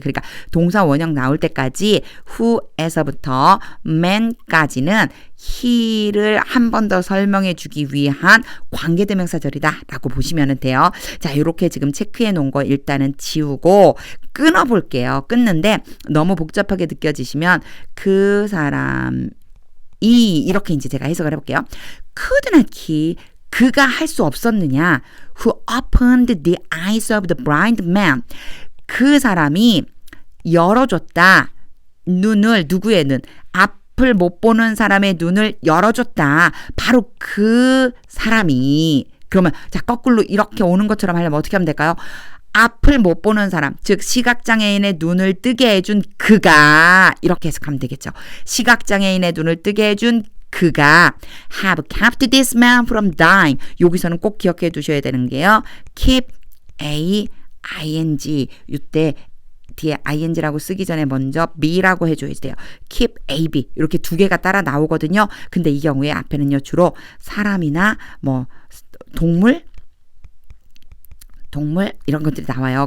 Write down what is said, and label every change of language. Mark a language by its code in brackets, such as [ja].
[ko] 그러니까 동사 원형 나올 때까지 who에서부터 man까지는 he를 한 번 더 설명해 주기 위한 관계대명사절이다 라고 보시면 돼요. 자, 이렇게 지금 체크해 놓은 거 일단은 지우고 끊어볼게요. 끊는데 너무 복잡하게 느껴지시면 그 사람이 이렇게 이제 제가 해석을 해볼게요. [en] could not he [ko] 그가 할 수 없었느냐? [en] Who opened the eyes of the blind man? [ko] 그 사람이 열어줬다. 눈을 누구의 눈? 앞을 못 보는 사람의 눈을 열어줬다. 바로 그 사람이 그러면 자 거꾸로 이렇게 오는 것처럼 하려면 어떻게 하면 될까요? 앞을 못 보는 사람, 즉 시각장애인의 눈을 뜨게 해준 그가 이렇게 해석하면 되겠죠. 시각장애인의 눈을 뜨게 해준 그가 [en] have kept this man from dying. [ko] 여기서는 꼭 기억해 두셔야 되는 게요. keep a ing 이때 뒤에 ing라고 쓰기 전에 먼저 be라고 해줘야 돼요. keep a b 이렇게 두 개가 따라 나오거든요. 근데 이 경우에 앞에는요 주로 사람이나 뭐 동물 이런 것들이 나와요.